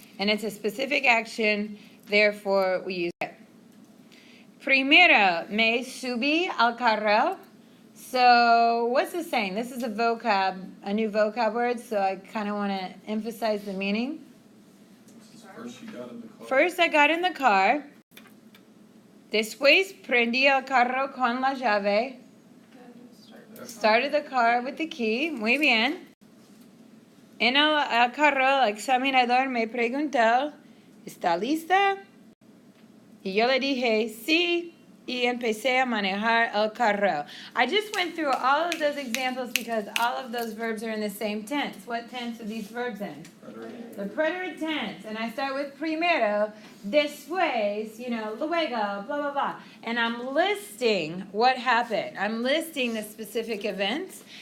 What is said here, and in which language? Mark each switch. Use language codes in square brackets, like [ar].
[en] And it's a specific action, therefore we use it. [es] Primero, me subí al carro. [en] So what's this saying? This is a new vocab word, so I kind of want to emphasize the meaning. First you got in the car. First I got in the car. [es] Después prendí el carro con la llave. [en] Started the car with the key. [es] Muy bien. En el carro, el examinador me preguntó, ¿está lista? Y yo le dije, sí, y empecé a manejar el carro. [en] I just went through all of those examples because all of those verbs are in the same tense. What tense are these verbs in? Preterite. The preterite tense. And I start with primero, después, luego, blah, blah, blah. And I'm listing what happened. I'm listing the specific events.